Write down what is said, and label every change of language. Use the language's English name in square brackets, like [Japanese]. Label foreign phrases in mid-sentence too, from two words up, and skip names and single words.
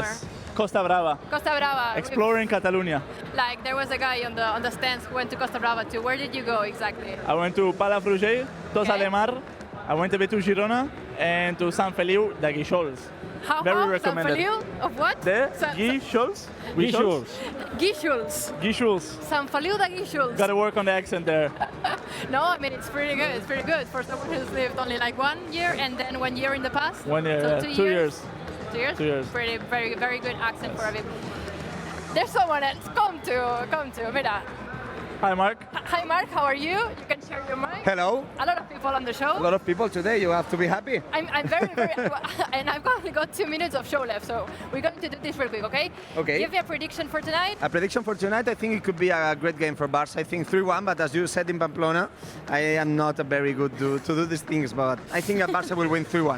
[English] Yes. Costa Brava. Costa Brava. Exploring Catalonia. Like there was a guy on the stands who went to Costa Brava too. Where did you go exactly? I went to Palafrugell, Tossa de Mar. I went a bit to Girona and to Sant Feliu de Guíxols. Very recommended. Sant Feliu of what? De Guíxols. Guíxols. Sant Feliu de Guíxols. Got to work on the accent there. No, I mean it's pretty good. It's pretty good for someone who's lived only like 1 year and then 1 year in the past. 1 year. So 2 years. 2 years. 2 years. Pretty, very good accent for Aviv. There's someone else. Come to. Mira. Hi, Mark. Hi, Mark. How are you? You can share your mic. Hello. A lot of people on the show. A lot of people today. You have to be happy. I'm very, and I've only got 2 minutes of show left, so we're going to do this real quick, okay? Okay. Give me a prediction for tonight. A prediction for tonight, I think it could be a great game for Barça. I think 3-1, but as you said in Pamplona, I am not a very good to do these things, but I think that Barça will win 3-1.